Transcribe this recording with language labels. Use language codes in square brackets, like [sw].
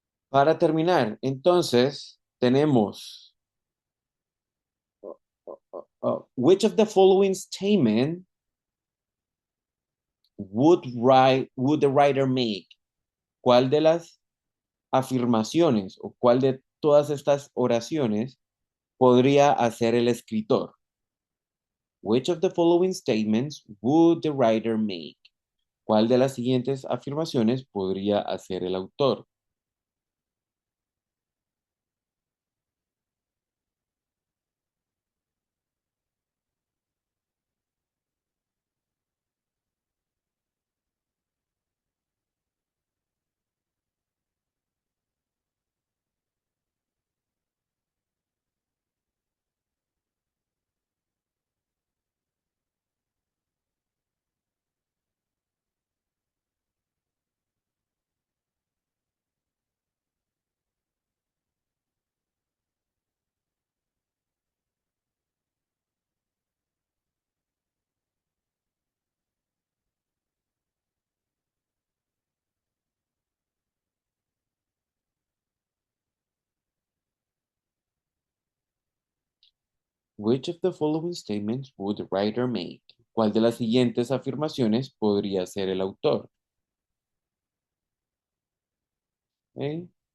[es] Para terminar, entonces tenemos, [en] which of the following statement would the writer make? [es] ¿Cuál de las afirmaciones o cuál de todas estas oraciones podría hacer el escritor? [en] Which of the following statements would the writer make? [es] ¿Cuál de las siguientes afirmaciones podría hacer el autor? [en] Which of the following statements would the writer make? [es] ¿Cuál de las siguientes afirmaciones podría ser el autor? ¿Eh?